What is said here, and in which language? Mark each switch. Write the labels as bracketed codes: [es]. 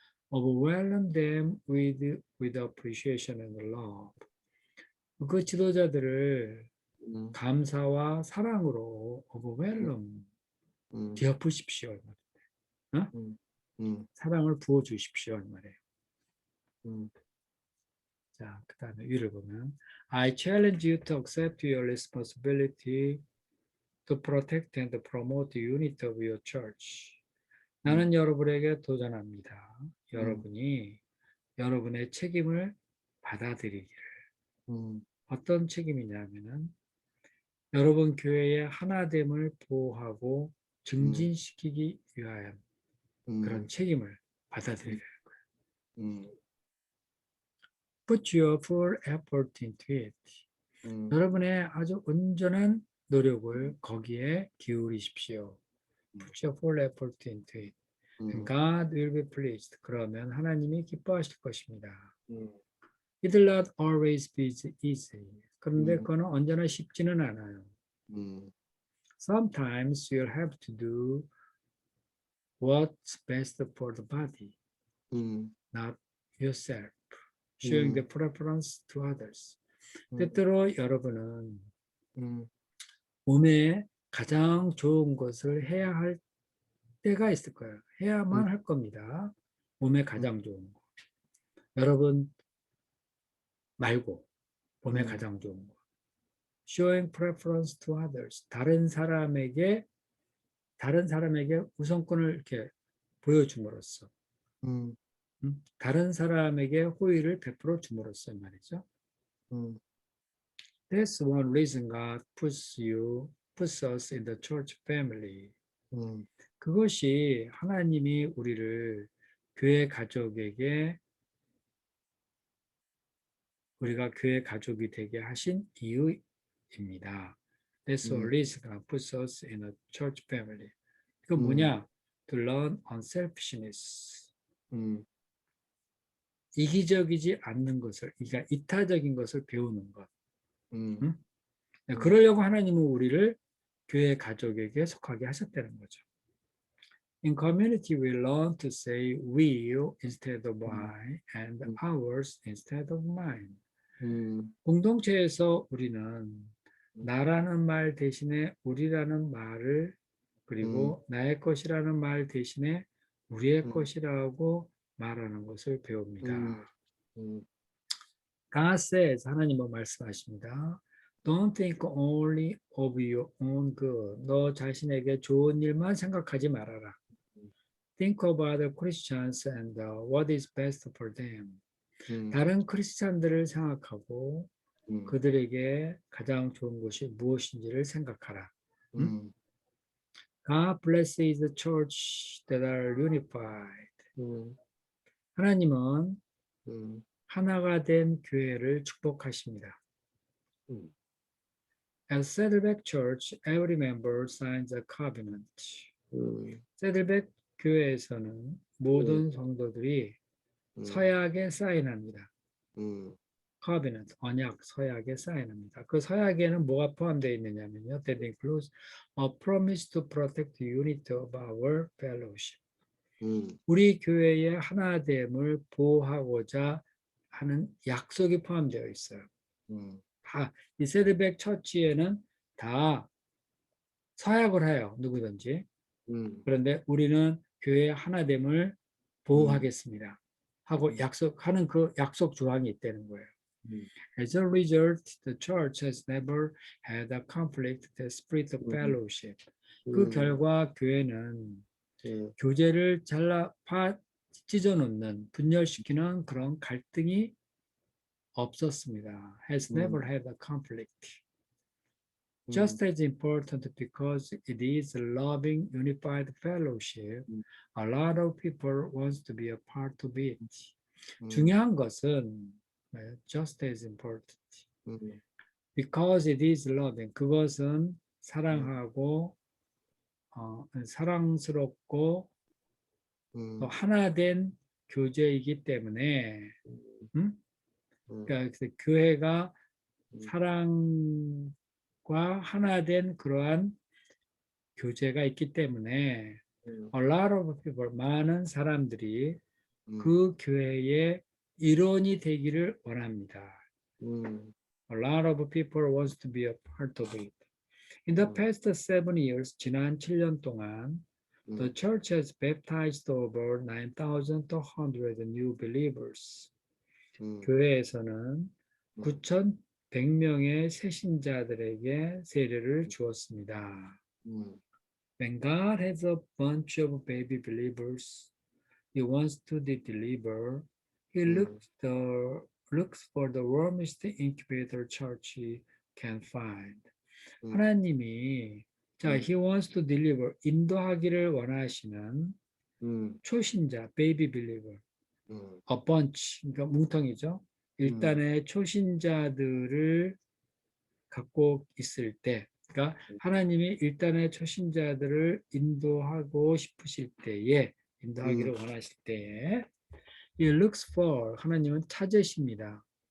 [en] Overwhelm them with appreciation and love. [ko] 그 지도자들을 감사와 사랑으로 overwhelm, 뒤엎으십시오. 사랑을 부어주십시오. 말이에요. 자, 그 다음에 위를 보면 [en] I challenge you to accept your responsibility to protect and promote the unity of your church. [ko] 나는 여러분에게 도전합니다. 여러분이 여러분의 책임을 받아들이기를. 어떤 책임이냐면은 여러분 교회의 하나됨을 보호하고 증진시키기 위하여 그런 책임을 받아들이는 거예요. [en] Put your full effort into it. [ko] 여러분의 아주 온전한 노력을 거기에 기울이십시오. [en] Put your full effort into it. And God will be pleased. [ko] 그러면 하나님이 기뻐하실 것입니다. [en] It will not always be easy. [ko] 그런데 그거는 언제나 쉽지는 않아요. [en] Sometimes you'll have to do what's best for the body, not yourself. Showing the preference to others. [ko] 때때로 여러분은 몸에 가장 좋은 것을 해야 할 때가 있을 거예요. 해야만 할 겁니다. 몸에 가장 좋은 거. 여러분 말고 몸에 가장 좋은 거. [en] Showing preference to others. [ko] 다른 사람에게 우선권을 이렇게 보여줌으로써 다른 사람에게 호의를 베풀어 줌으로써 말이죠. [en] That's one reason God puts us in the church family. [ko] 그것이 하나님이 우리를 교회 가족에게 우리가 교회 가족이 되게 하신 이유입니다. [en] That's one reason God puts us in a church family. [ko] 그건 뭐냐? [en] To learn unselfishness. [ko] 이기적이지 않는 것을, 그러니까 이타적인 것을 배우는 것. 그러려고 하나님은 우리를 교회 가족에게 속하게 하셨다는 거죠. [en] In community, we learn to say we instead of I and ours instead of mine. [ko] 공동체에서 우리는 나라는 말 대신에 우리라는 말을 그리고 나의 것이라는 말 대신에 우리의 것이라고 말하는 것을 배웁니다. [en] God says, [ko] 하나님은 말씀하십니다. [en] Don't think only of your own good. [ko] 너 자신에게 좋은 일만 생각하지 말아라. [en] Think of other Christians and what is best for them. [ko] 다른 크리스찬들을 생각하고 그들에게 가장 좋은 것이 무엇인지를 생각하라. [en] God blesses the church that are unified. [ko] 하나님은 하나가 된 교회를 축복하십니다. [en] At Saddleback Church, every member signs a covenant. [ko] 세들백 교회에서는 모든 성도들이 서약에 사인합니다. covenant, 언약, 서약에 사인합니다. 그 서약에는 뭐가 포함되어 있느냐면요. [en] That includes a promise to protect the unity of our fellowship. [ko] 우리 교회의 하나됨을 보호하고자 하는 약속이 포함되어 있어요. 다, 이 세드백 처치에는 다 서약을 해요. 누구든지. 그런데 우리는 교회의 하나됨을 보호하겠습니다. 하고 약속하는 그 약속 조항이 있다는 거예요. [en] As a result, the church has never had a conflict with the spirit of fellowship. [ko] 그 결과 교회는 교제를 찢어놓는, 분열시키는 그런 갈등이 없었습니다. [en] Has never had a conflict. Just as important because it is a loving, unified fellowship, a lot of people wants to be a part of it. [ko] 중요한 것은 [en] just as important. Because it is loving. [ko] 그것은 사랑하고 사랑스럽고 또 하나된 교제이기 때문에 그러니까 교회가 사랑과 하나된 그러한 교제가 있기 때문에 [en] a lot of people, [ko] 많은 사람들이 그 교회의 일원이 되기를 원합니다. [en] A lot of people wants to be a part of it. In the past 7 years, [ko] 지난 7년 동안 [en] the church has baptized over 9,200 new believers. [ko] 교회에서는 9,100명의 새신자들에게 세례를 주었습니다. [en] When God has a bunch of baby believers He wants to deliver, He looks for the warmest incubator church He can find. [ko] 하나님이 [en] He wants to deliver, [ko] 인도하기를 원하시는 초신자, [en] baby believer, a bunch, [ko] 그러니까 뭉텅이죠. 일단의 초신자들을 갖고 있을 때, 그러니까 하나님이 일단의 초신자들을 인도하고 싶으실 때에, 인도하기를 원하실 때에, [en] He looks for, [ko] 하나님은 찾으십니다.